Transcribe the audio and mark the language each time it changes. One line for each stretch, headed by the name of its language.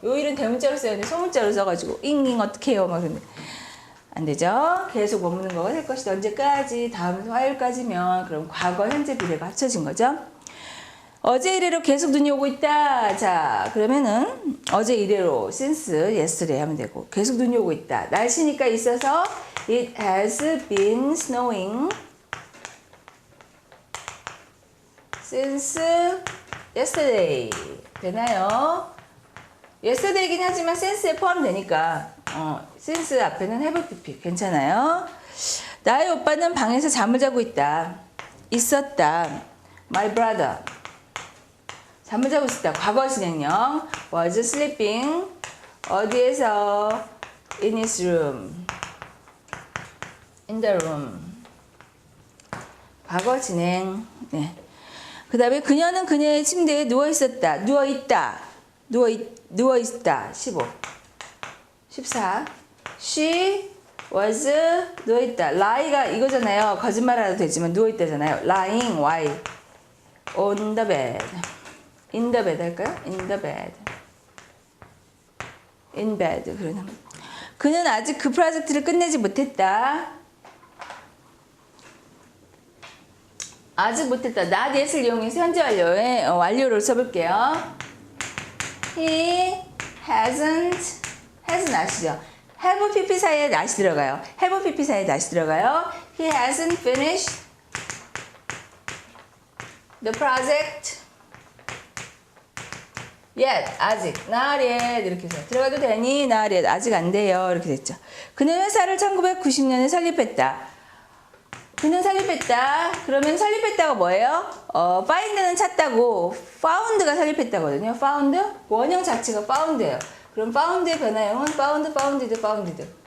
Korean: 요 일은 대문자로 써야 돼. 소문자로 써가지고 잉잉 어떻게 해요? 막 그러는데 안 되죠. 계속 머무는 거가 될 것이다. 언제까지? 다음 화요일까지면 그럼 과거, 현재, 미래가 합쳐진 거죠. 어제 이래로 계속 눈이 오고 있다. 자, 그러면은 어제 이래로
English: since yesterday
Korean: 하면 되고 계속 눈이 오고 있다. 날씨니까 있어서
English: it has been snowing since yesterday.
Korean: 되나요? yesterday이긴 하지만 since에 포함되니까 since 앞에는 have pp 괜찮아요. 나의 오빠는 방에서 잠을 자고 있다. 있었다.
English: My brother
Korean: 잠을 자고 있었다. 과거 진행형
English: was sleeping 어디에서 in his room in the room 과거 진행.
Korean: 네. 그 다음에 그녀는 그녀의 침대에 누워있었다. 누워있다. 누워있다. 15. 14. She was 누워있다. lie가 이거잖아요. 거짓말하도 되지만 누워있다잖아요.
English: lying, y. on the bed. in the bed 할까요? in the bed. in bed.
Korean: 그러면 그는 아직 그 프로젝트를 끝내지 못했다. 아직 못했다. not yet을 이용해서 현재 완료의 완료를 써볼게요.
English: He hasn't not
Korean: 이죠. have pp 사이에 not이 들어가요. have pp 사이에 not이 들어가요.
English: He hasn't finished the project yet.
Korean: 아직 not yet 이렇게 해서 들어가도 되니? not yet. 아직 안 돼요. 이렇게 됐죠. 그는 회사를 1990년에 설립했다. 그는 설립했다. 그러면 설립했다가 뭐예요? find는 찾다고 found가 설립했다거든요. found 원형 자체가 found예요. 그럼 found의 변화형은 found, founded.